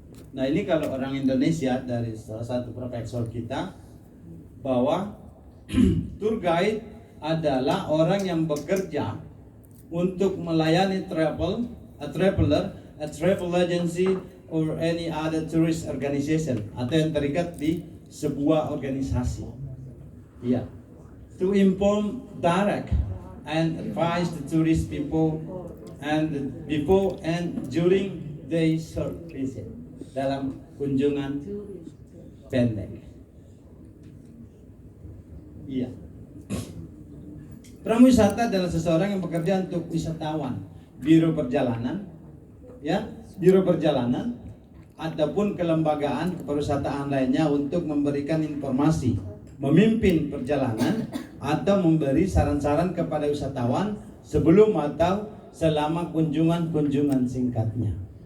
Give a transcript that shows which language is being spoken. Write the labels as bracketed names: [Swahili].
[Indonesian] Nah ini kalau orang Indonesia dari salah satu profesor kita bahwa tour guide adalah orang yang bekerja untuk melayani traveler, [English] a travel agency or any other tourist organization [Indonesian] atau yang terikat di sebuah organisasi. Iya. [English] To inform, direct, and advise the tourist people and before and during their short visit [Indonesian] dalam kunjungan pendek. Iya. Prawisata adalah seseorang yang bekerja untuk wisatawan, biro perjalanan, ya, biro perjalanan ataupun kelembagaan kepariwisataan lainnya untuk memberikan informasi, memimpin perjalanan atau memberi saran-saran kepada wisatawan sebelum atau selama kunjungan singkatnya.